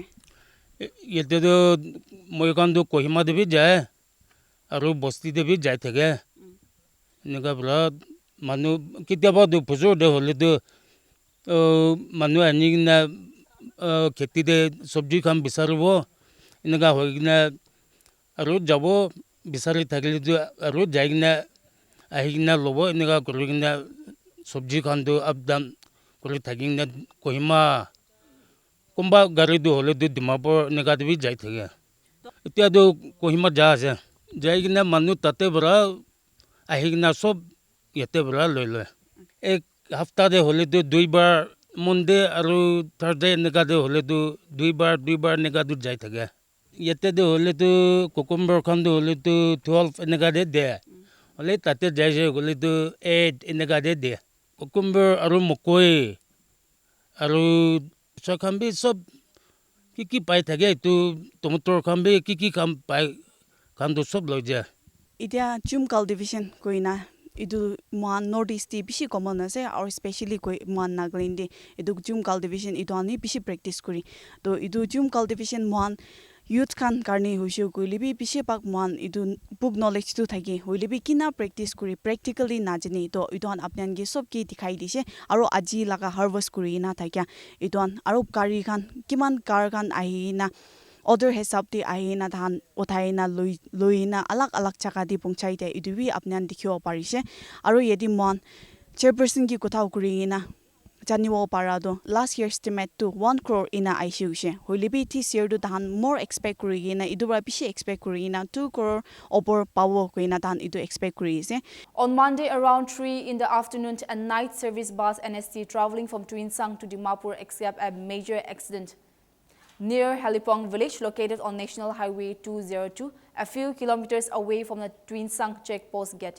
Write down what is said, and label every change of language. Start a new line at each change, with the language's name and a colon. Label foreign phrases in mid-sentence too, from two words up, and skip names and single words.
Naga Pidgin: Yete do moikan do Kohima de bi jaye aro bosti de bi jai thake nika bra manu kitaba do pujo de hole do manu ani na kheti de sabji kham bisarbo nika hoigna aro jabo bisari thakle do aro jaigna ahigna lobo nika kurigna sabji khan do abdam kuri thakingna Kohima kumba gari do hole do Dimapur nika de bi jai thake itia do Kohima ja ase jaigna manu tate bra ahigna sob yete bra loile ek hafta de hole do dui bar Monday aru Thursday nika de hole do dui bar nika do jai thake yete de hole do cucumber khan do hole do 12 nika de hole tate jai je hole do 8 nika de cucumber aru mokoi aru sakhan bi sob kiki pai thake tu tomato khan bi kiki kam pai khan do sob loje. Itia
English: chum cultivation
Naga Pidgin: koina itu man northeast ti bishi common ase or especially koi man Nagaland de itu
English: chum cultivation
Naga Pidgin: itu ani bishi practice kuri to itu
English: chum cultivation
Naga Pidgin: man youth kan karni hoisho koile bi bishi pak man itu
English: book knowledge
Naga Pidgin: tu thaki hoile bi kina practice kuri practically najani to itu an apnan ge sob ki dikhai dise aro aji laga harvest kuri na thakya itu an aro kari khan kiman kar kan ahina other hesab ti ahina dhan uthaina loina alak chaka di pungchai te iduwi apnan dikhio parise aro yedi mon chairperson ki kothau kurina janiwo parado
English: last year estimate
Naga Pidgin: to 1 crore ina aishu hoilibi
English: this year
Naga Pidgin: do dhan
English: more expect
Naga Pidgin: kurina idura bishi expect kurina 2 crore
English: over power
Naga Pidgin: kuina dhan idu expect kurise.
English: On Monday around 3 in the afternoon, a night service bus NST traveling from Tuinsang to Dimapur escaped a major accident near Halipong village located on National Highway 202, a few kilometers away from the Tuinsang checkpost gate.